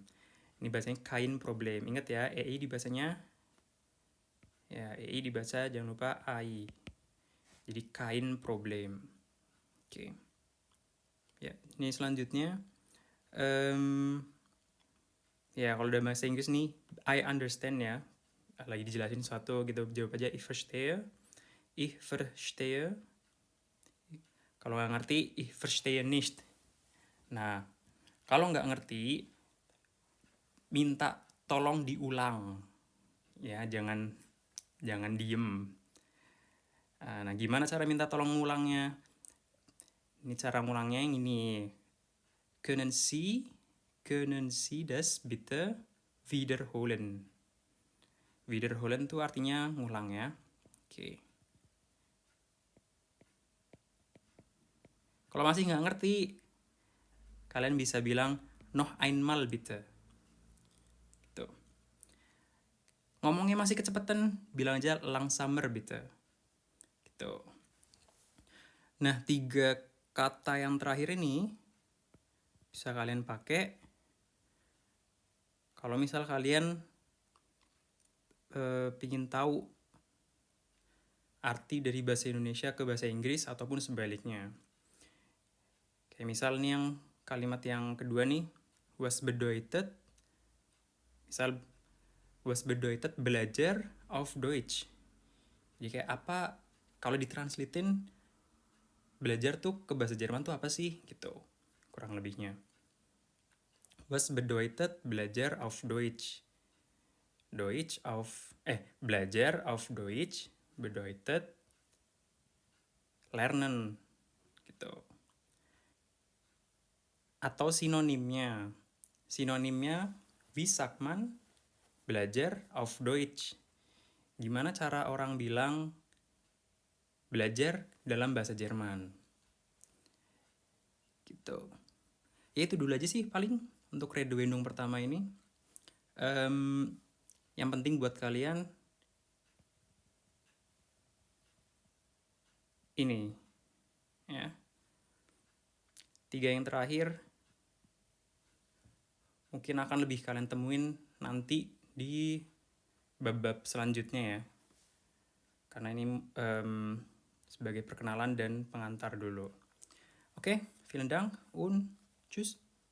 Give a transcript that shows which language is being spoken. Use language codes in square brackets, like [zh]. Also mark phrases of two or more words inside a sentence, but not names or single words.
[id] Ini bahasanya [de] kein Problem. [id] Ingat ya, EI dibacanya, ya EI dibaca jangan lupa AI. Jadi [de] kein Problem. [id] Oke. Ya, ini selanjutnya. Ya, kalau dalam bahasa Inggris nih, [en] I understand ya. [id] Lagi dijelasin sesuatu gitu, jawab aja [de] ich verstehe. Ich verstehe. [id] Kalau nggak ngerti, [de] ich verstehe nicht. [id] Nah, kalau nggak ngerti, minta tolong diulang. Ya, jangan diem. Nah, gimana cara minta tolong ngulangnya? Ini cara ngulangnya yang ini. [de] Können Sie das bitte wiederholen? [id] Wiederholen tuh artinya ngulang ya. Oke. Kalau masih nggak ngerti, kalian bisa bilang [de] noch einmal bitte. [id] Gitu. Ngomongnya masih kecepatan, bilang aja [de] langsamer bitte. [id] Gitu. Nah, 3 kata yang terakhir ini bisa kalian pakai kalau misal kalian pingin tahu arti dari bahasa Indonesia ke bahasa Inggris ataupun sebaliknya. Kayak misal nih yang kalimat yang kedua nih, [de] was bedeutet, misal was bedeutet belajar auf Deutsch. [id] Jadi kayak apa, kalau ditranslatein belajar tuh ke bahasa Jerman tuh apa sih gitu, kurang lebihnya. [de] Was bedeutet belajar auf Deutsch. Belajar auf Deutsch bedeutet lernen gitu. [id] Atau sinonimnya. Sinonimnya [de] wie sagt man belajar auf Deutsch. [id] Gimana cara orang bilang belajar dalam bahasa Jerman. Gitu. Ya itu dulu aja sih paling untuk Redewendung pertama ini. Yang penting buat kalian ini ya. 3 yang terakhir mungkin akan lebih kalian temuin nanti di bab-bab selanjutnya ya. Karena ini sebagai perkenalan dan pengantar dulu. Oke, [de] vielen Dank und tschüss.